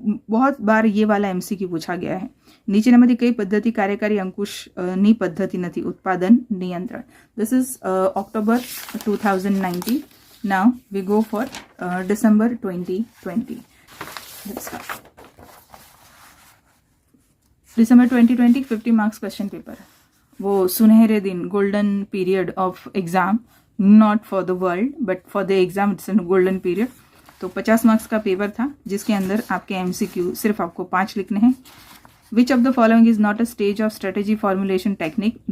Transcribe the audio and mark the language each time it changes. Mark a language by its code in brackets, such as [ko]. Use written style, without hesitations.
[hi] बहुत बार ये वाला एमसीक्यू पूछा गया है. [gu] નીચેનામાંથી કઈ પદ્ધતિ કાર્યકારી અંકુશની પદ્ધતિ નથી? ઉત્પાદન નિયંત્રણ. [en] This is October 2019. Now we go for December 2020. Let's start. December 2020 50 marks question paper. [hi] वो सुनहरे दिन, [en] Golden period of exam, not for the world but for the exam it's an golden period. [hi] तो 50 मार्क्स का paper था जिसके अंदर आपके MCQ सिर्फ आपको 5 लिखने हैं. [en] Which of the following is not a stage of strategy formulation technique?